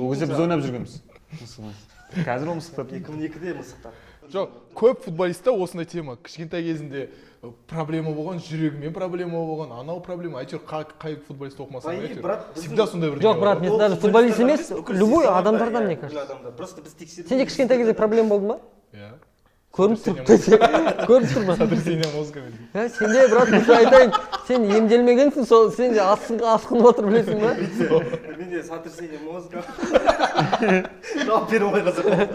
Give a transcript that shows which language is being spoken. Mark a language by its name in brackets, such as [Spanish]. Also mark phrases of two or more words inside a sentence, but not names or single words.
[Kazakh] Ол кезде біз ойнап жүргенбіз. Қазір ол мысықтар. 2002-де мысықтар. Жоқ, көп футболистта осындай тема. Кішкентай кезінде проблема болған, жүрегімен проблема болған, анау проблема. Әйтеуір қай футболист оқымаса, всегда сондай бір. Жоқ, брат, мен даже футболист емес, любой адамдардан [Russian] мне кажется. [Kazakh] Просто біз тексеріп. Сенде кішкентай кезде проблема болды ма? Иә. Көрініп тұр. Көрініп тұр ма? [Russian] Сотрясение мозга. [Kazakh] Сенде, брат, мен айтайын, сен емделмегенсің, сол сен де асқынып отыр білесің ба? Менде [Russian] сотрясение мозга. [Kazakh] Жауап бере алмай қалса.